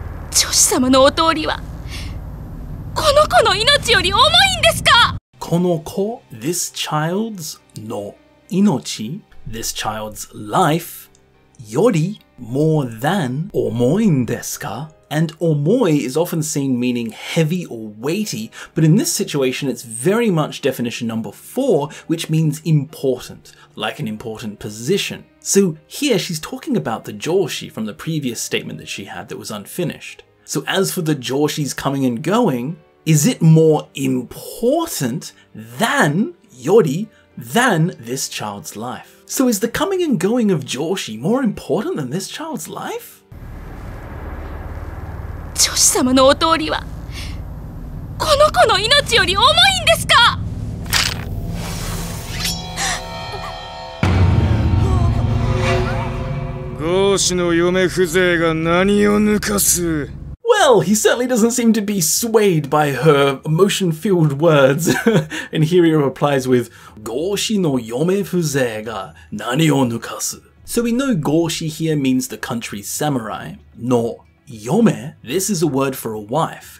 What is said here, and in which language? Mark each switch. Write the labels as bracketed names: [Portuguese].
[Japanese] 上司様のお通りは、この子の命より重いんですか？ [English] この子, this child's, no inochi, this child's life, yori, more than, omoin desu ka? And omoi is often seen meaning heavy or weighty, but in this situation it's very much definition number 4, which means important, like an important position. So here she's talking about the joshi from the previous statement that she had that was unfinished. So as for the joshi's coming and going, is it more important than yori, than this child's life? So is the coming and going of Joshi more important than this child's life? [Japanese] 上司様のお通りは、この子の命より重いんですか？合氏の嫁風情が何を抜かす。 [English] Well, he certainly doesn't seem to be swayed by her emotion-filled words. And here he replies with, Goshi no yome fuze ga nani o nukasu. So we know Goshi here means the country's samurai. No yome, this is a word for a wife.